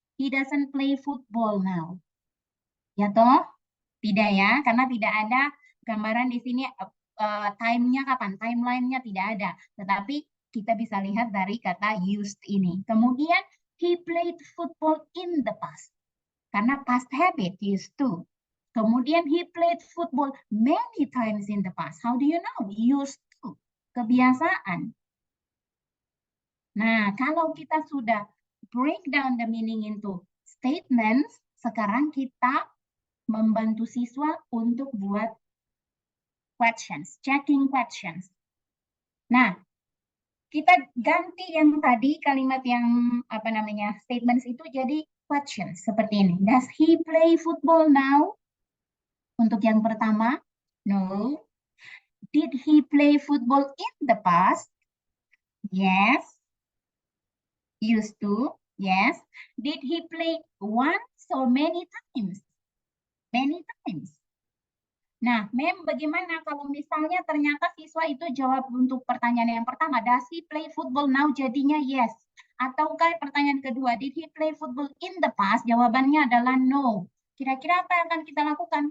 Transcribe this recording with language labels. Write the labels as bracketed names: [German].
[English] He doesn't play football now. [Indonesian] Ya toh? Tidak ya, karena tidak ada gambaran di sini time-nya kapan, timeline-nya tidak ada. Tetapi kita bisa lihat dari kata used ini. Kemudian, [English] he played football in the past. [Indonesian] Karena [English] past habit, used to. [Indonesian] Kemudian, [English] he played football many times in the past. How do you know? Used to. [Indonesian] Kebiasaan. Nah, kalau kita sudah [English] break down the meaning into statements, [Indonesian] sekarang kita membantu siswa untuk buat [English] questions, checking questions. [Indonesian] Nah, kita ganti yang tadi kalimat yang statements itu jadi questions seperti ini. [English] Does he play football now? [Indonesian] Untuk yang pertama, [English] no. Did he play football in the past? Yes. Used to, yes. Did he play once or many times? Many times. [Indonesian] Nah, Mem, bagaimana kalau misalnya ternyata siswa itu jawab untuk pertanyaan yang pertama, [English] does he play football now? [Indonesian] Jadinya [English] yes. [Indonesian] Ataukah pertanyaan kedua, [English] did he play football in the past? [Indonesian] Jawabannya adalah no. Kira-kira apa yang akan kita lakukan?